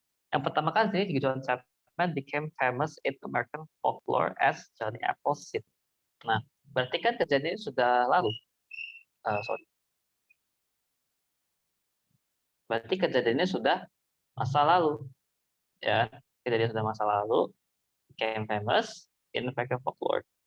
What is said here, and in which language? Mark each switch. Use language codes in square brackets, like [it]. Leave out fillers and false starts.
[id] Yang pertama kan sini [en] John Chapman became famous in American folklore as Johnny Appleseed. [id] Nah, berarti kan kejadian ini sudah lalu. Sorry. Berarti kejadiannya sudah masa lalu. Ya, kejadian sudah masa lalu. [en] Became famous in American folklore.